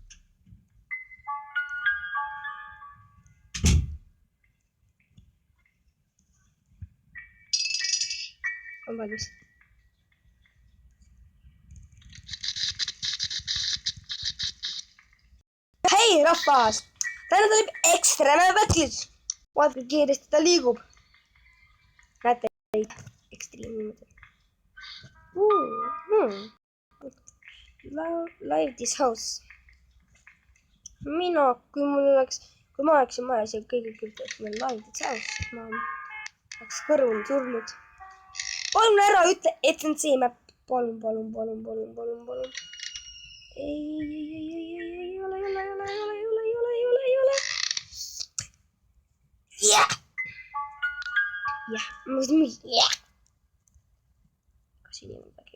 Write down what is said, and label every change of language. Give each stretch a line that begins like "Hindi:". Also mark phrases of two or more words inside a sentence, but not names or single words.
Estonian: On valmis. Hei rahvas! Täna tuleb
English: Extreme glitch.
Estonian: Vaadake kiiresti, ta liigub. Näete, Extreme niimoodi.
English: Live this house.
Estonian: Kui ma oleksin majas ja kõigil küljeks meil
English: live this house,
Estonian: ma oleks kõrvuni surnud. Palun ära ütle, et see on see map. Palun. Ei ole. Jah! Kas siin ei ole midagi?